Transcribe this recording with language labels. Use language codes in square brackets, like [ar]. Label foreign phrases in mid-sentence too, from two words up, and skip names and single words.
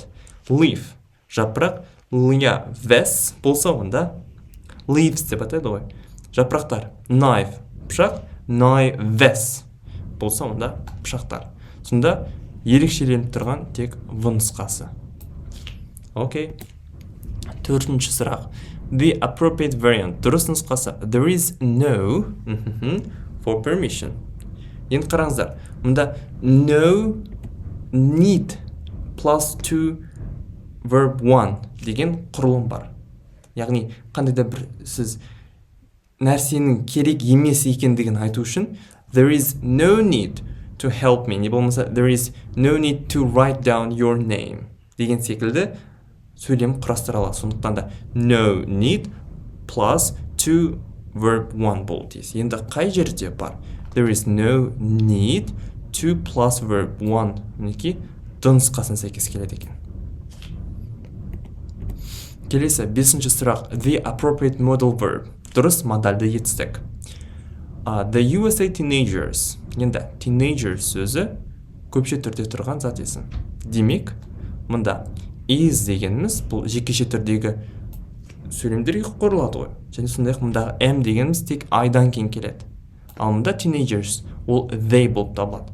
[kk] Leaf, жапырақ, leaves болса онда leaves деп атайды ғой. Жапырақтар. Knife, пышақ, knives болса онда пышақтар. Сонда ерекшеленіп тұрған тек в нұсқасы. Окей. Төртінші сұрақ. [en] The appropriate variant. [kk] Дұрыс нұсқасы. [en] There is no for permission. [kk] Енді қараңыздар. Мұнда [en] no need plus to verb one [kk] деген құрылым бар. Яғни қандай да бір сіз нәрсенің керек емес екендігін айту үшін [en] there is no need to help me. [kk] Не болмаса [en] there is no need to write down your name [kk] деген секілді сөйлем құрастыра аласыз. Сондықтан да [en] no need plus to verb one [kk] болу тиіс. Енді қай жерде бар? [en] There is no need to plus verb one. [kk] Мінекей нұсқасына сәйкес келеді екен. Келесі, бесінші сұрақ. [en] The appropriate modal verb. [kk] Дұрыс модальды етістік. [en] The USA teenagers. [kk] Енді teenager сөзі көпше түрде тұрған зат есім. Демек, мұнда is дегеніміз бұл жекеше түрдегі сөйлемдерге құрылады ғой. Және сондай-ақ мұндағы am дегеніміз тек айдан кейін келеді. Ал мұнда teenagers ол they болып табылады.